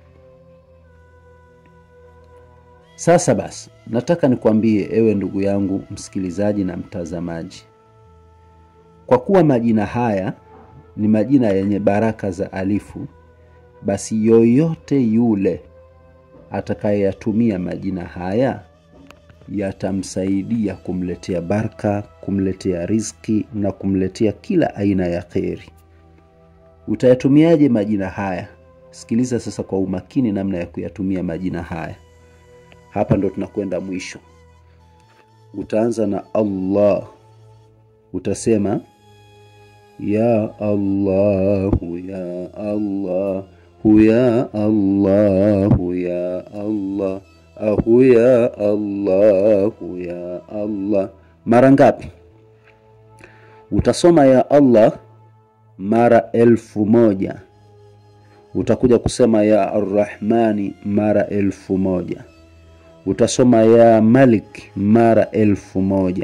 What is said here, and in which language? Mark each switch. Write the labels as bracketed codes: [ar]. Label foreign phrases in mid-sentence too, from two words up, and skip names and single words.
[sw] Sasa basi, nataka nikwambie ewe ndugu yangu msikilizaji na mtazamaji, kwa kuwa majina haya ni majina yenye baraka za alifu, basi yoyote yule atakayeyatumia majina haya yatamsaidia kumletea baraka, kumletea riziki na kumletea kila aina ya khairi. Utayatumiaje majina haya? Sikiliza sasa kwa umakini namna ya kuyatumia majina haya. Hapa ndo tunakwenda mwisho. Utaanza na Allah. [ar] Utasema ya Allah, ya Allah, ya Allah, ya Allah, ya Allah, ya Allah. [sw] Mara ngapi? Utasoma [ar] ya Allah [sw] mara 1000. Utakuja kusema [ar] ya Ar-Rahmani [sw] mara 1000. Utasoma [ar] ya Malik [sw] mara 1000.